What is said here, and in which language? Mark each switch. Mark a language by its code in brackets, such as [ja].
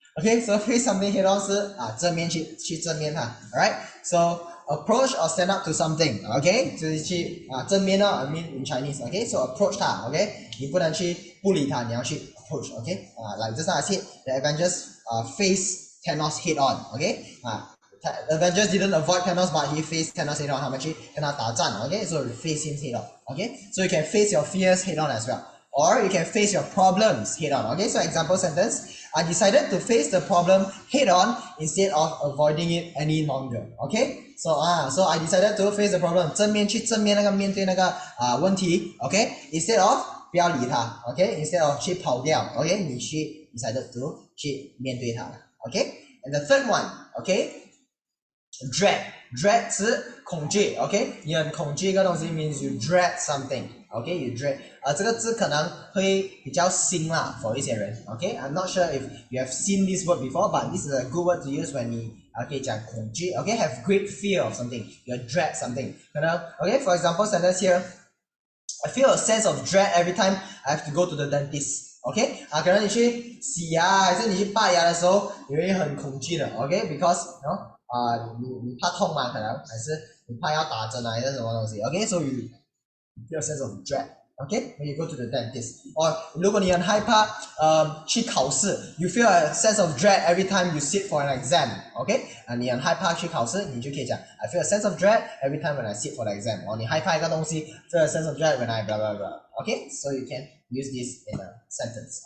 [en] Okay, so face something head on [zh] 是正面去正面它 [en] ，alright? So approach or stand up to something. Okay, [zh] 就是去正面 [en] I mean in Chinese. Okay, so approach 它 ，okay? [zh] 你不能去不理它，你要去 approach. [en] Okay, like just now I said, the Avengers face Thanos head on. Okay, Avengers didn't avoid Thanos, but he faced Thanos head on. [zh] 他们去跟他打战 [en] ，okay? So you face him head on, okay? So you can face your fears head on as well, or you can face your problems head on, okay? So example sentence: I decided to face the problem head on instead of avoiding it any longer, okay? So I decided to face the problem， [zh] 正面面对那个问题 [en] ，okay? Instead of [zh] 不要理他 [en] ，okay? Instead of [zh] 去跑掉 [en] ，okay? [zh] 你去 [en] decided to [zh] 去面对它 [en] ，okay? And the third one, okay? Dread. dread [zh] 是恐惧 [en] ，OK， [zh] 你很恐惧一个东西 [en] means you dread something，OK，you dread， [zh] 这个字可能会比较新啦 [en] for [zh] 一些人 [en] ，OK，I'm not sure if you have seen this word before, but this is a good word to use when [zh] 你讲恐惧 [en] ，OK，have great fear of something，you dread something， 可能 ，OK，for example sentence here。I feel a sense of dread every time I have to go to the dentist. [zh] OK 可能你去洗牙还是你去拔牙的时候，你会很恐惧的。 OK，because你怕痛嘛，可能还是你怕要打针啊，还是什么东西。 [en] OK，so you feel a sense of dread。OK，when you go to the dentist，or [zh] 如果你很害怕去考试 [en] ，you feel a sense of dread every time you sit for an exam。OK， [zh] 你很害怕去考试，你就可以讲 [en] I feel a sense of dread every time when I sit for the exam。 [zh] 你害怕一个东西 [en] ，feel a sense of dread when I blah blah blah。OK，so you can use this in a sentence.